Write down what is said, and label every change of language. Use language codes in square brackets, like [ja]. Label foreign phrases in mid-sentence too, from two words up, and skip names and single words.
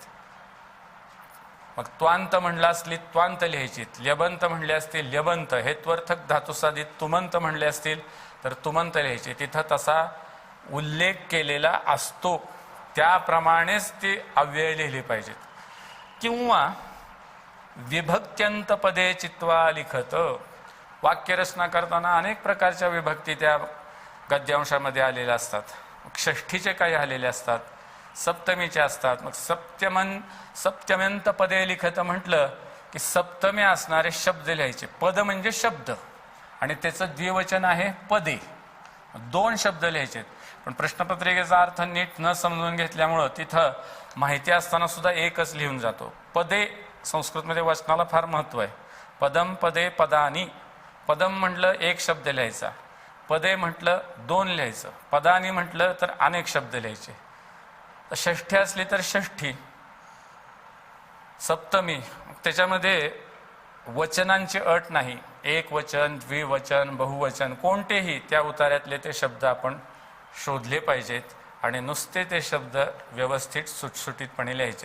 [mr] मग त्वांत म्हणला असली त्वांत लिहायचीत, ल्यबंत म्हणले असतील ल्यबंत, हेत्वर्थक धातुसाधित तुमंत म्हणले असतील तर तुमंत लिहायचे. तिथं तसा उल्लेख केलेला असतो, त्याप्रमाणेच ती अव्यय लिहिली पाहिजेत. [sa] किंवा विभक्त्यंत पदे चित्वा लिखत, [mr] वाक्यरचना करताना अनेक प्रकारच्या विभक्ती त्या गद्यांशामध्ये आलेल्या असतात. षष्ठीचे काही आलेले असतात, सप्तमीचे असतात. मग [sa] सप्तम्यंत पदे लिखत [mr] म्हटलं की सप्तमी असणारे शब्द लिहायचे. पद म्हणजे शब्द आणि त्याचं द्विवचन आहे पदे, दोन शब्द लिहायचे. पण प्रश्नपत्रिकेचा अर्थ नीट न समजून घेतल्यामुळं तिथं माहिती असताना सुद्धा एकच लिहून जातो. पदे, संस्कृतमध्ये वचनाला फार महत्व आहे. [sa] पदम पदे पदानी, [mr] पदम म्हटलं एक शब्द लिहायचा, पदे म्हटलं दोन लिहायचं, पदानी म्हटलं तर अनेक शब्द लिहायचे. षष्ठी असली तर षष्ठी, सप्तमी, त्याच्यामध्ये वचनांची अट नाही. एक वचन, द्विवचन, बहुवचन, कोणतेही त्या उतार्यातले ते शब्द आपण शोधले पाहिजेत आणि नुसते ते शब्द व्यवस्थित सुटसुटीतपणे लिहायचेत.